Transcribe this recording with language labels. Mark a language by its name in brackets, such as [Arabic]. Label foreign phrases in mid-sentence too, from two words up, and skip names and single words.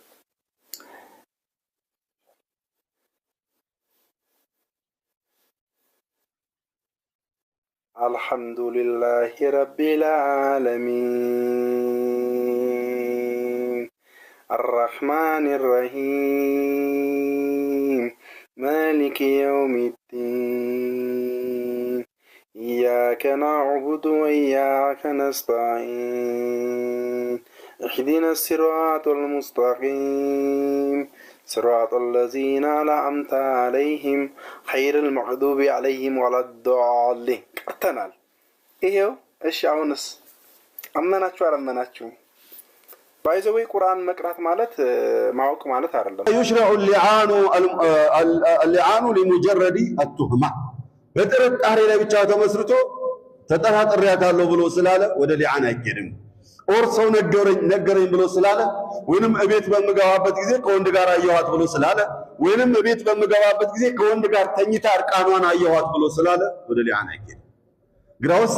[Arabic] الحمد لله رب العالمين الرحمن الرحيم مالك يوم الدين إياك نعبد وإياك ነስተዒን اهدنا الصراط المستقيم صراط الذين أنعمت عليهم غير المغضوب عليهم ولا الضالين قتنال ايو ايش [Amharic] አሁንስ አመናችሁ አላመናችሁ ባይዘው ቁርአን መቅራት ማለት ማወቅ ማለት አይደለም። [Arabic] يشرع اللعان لمجرد التهمة [Amharic] በጥርጣሬ ላይ ብቻ ተመስርቶ ተጠራጥሬያታለሁ ብሎ ስላለ ወደ ሊዓን አይገድም። ኦር ሰው ነገረኝ ብሎ ስላለ ወይንም እቤት በመገባበት ጊዜ ከወንድ ጋር አየኋት ብሎ ስላለ ወይንም እቤት በመገባበት ጊዜ ከወንድ ጋር ተኝታ እርቃኗን አየኋት ብሎ ስላለ ወደ ሊዓን አይገድም። ግራውሳ